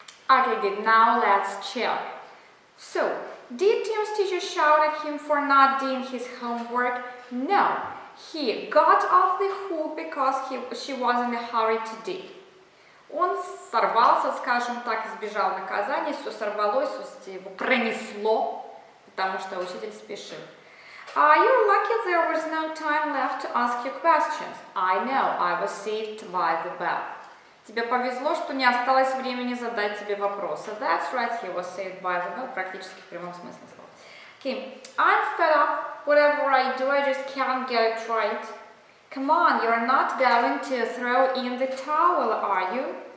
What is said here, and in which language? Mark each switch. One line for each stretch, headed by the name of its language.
English: Okay, good. Now let's check. So, did Tim's teacher shout at him for not doing his homework? No, he got off the hook because she was in a hurry today.
Russian: Он сорвался, скажем так, избежал наказания, все сорвалось, его пронесло, потому что учитель спешил.
English: You're lucky there was no time left to ask you questions. I know, I was saved by the bell.
Russian: Тебе повезло, что не осталось времени задать тебе вопросы.
English: That's right, he was saved by the bell,
Russian: практически в прямом смысле слова.
English: Okay, I'm fed up. Whatever I do, I just can't get it right. Come on, you're not going to throw in the towel, are you?